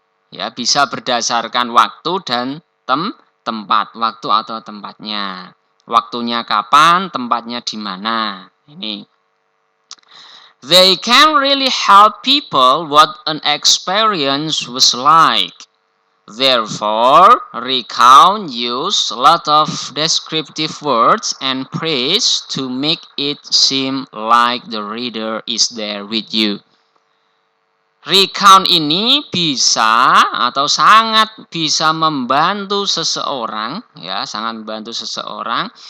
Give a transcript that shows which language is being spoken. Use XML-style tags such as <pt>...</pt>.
<id>Ya, bisa berdasarkan waktu dan tempat, waktu atau tempatnya. Waktunya kapan, tempatnya di mana. Ini.</id> <en>They can really help people what an experience was like. Therefore, recount use a lot of descriptive words and praise to make it seem like the reader is there with you.</en> <id>Recount ini bisa atau sangat bisa membantu seseorang, ya, sangat membantu seseorang.</id>